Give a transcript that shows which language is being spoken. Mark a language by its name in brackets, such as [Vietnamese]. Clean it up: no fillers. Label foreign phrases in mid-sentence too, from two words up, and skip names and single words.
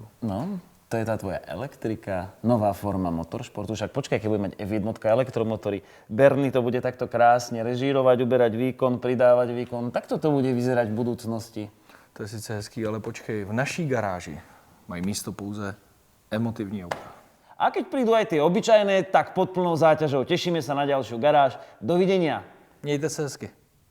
[Slovak] No, to je tá tvoja elektrika, nová forma motoršportu. Však počkaj, keď bude mať F1 elektromotory, Bernie to bude takto krásne režírovať, uberať výkon, pridávať výkon. Takto to bude vyzerať v budúcnosti. [Czech] To je sice hezký, ale počkej, v naší garáži mají místo pouze emotivní auta. [Slovak] A keď prídu aj tie obyčajné, tak pod plnou záťažou. Tešíme sa na ďalšiu garáž. Dovidenia. [Czech] Mějte se hezky.